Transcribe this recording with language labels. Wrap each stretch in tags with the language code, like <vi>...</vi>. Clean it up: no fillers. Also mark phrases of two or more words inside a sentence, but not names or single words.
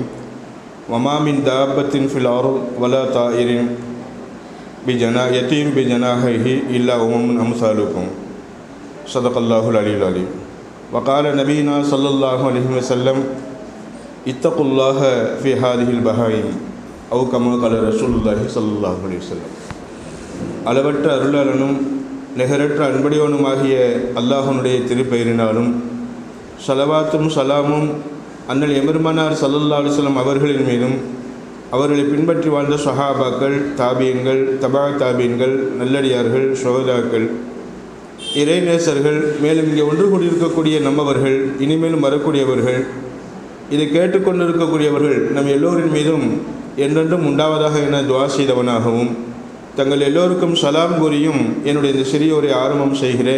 <ar>وما من دابة في الأرض ولا طائر يطير بجناحيه إلا أمم أمثالكم. صدق الله العلي العظيم. وقال نبينا صلى الله عليه وسلم اتقوا الله في هذه البهائم أو كما قال رسول الله صلى الله عليه وسلم.</ar> <ta>அளவற்ற அருளாளனும் நிகரற்ற அன்புடையவனுமாகிய அல்லாஹ்வுடைய திருப்பெயரினாலும் ஸலவாத்தும் ஸலாமும் அண்ணல் எம்பெருமானார்</ta> <ar>صلى الله عليه وسلم</ar> <ta>அவர்களின் மீதும் அவர்களை பின்பற்றி வாழ்ந்த ஸஹாபாக்கள், தாபியங்கள், தபா தாபியன்கள், நல்லடியார்கள், ஷுஹதாக்கள், இறைநேசர்கள், மேலும் இங்கே ஒன்று கூடியிருக்கக்கூடிய நம்மவர்கள், இனிமேலும் வரக்கூடியவர்கள், இதை கேட்டுக்கொண்டிருக்கக்கூடியவர்கள் நம் எல்லோரின் மீதும் என்றென்றும் உண்டாவதாக என துஆ செய்தவனாகவும் தங்கள் எல்லோருக்கும் சலாம் கூறியும் என்னுடைய இந்த சிறிய உரை ஆரம்பம் செய்கிறேன்.</ta>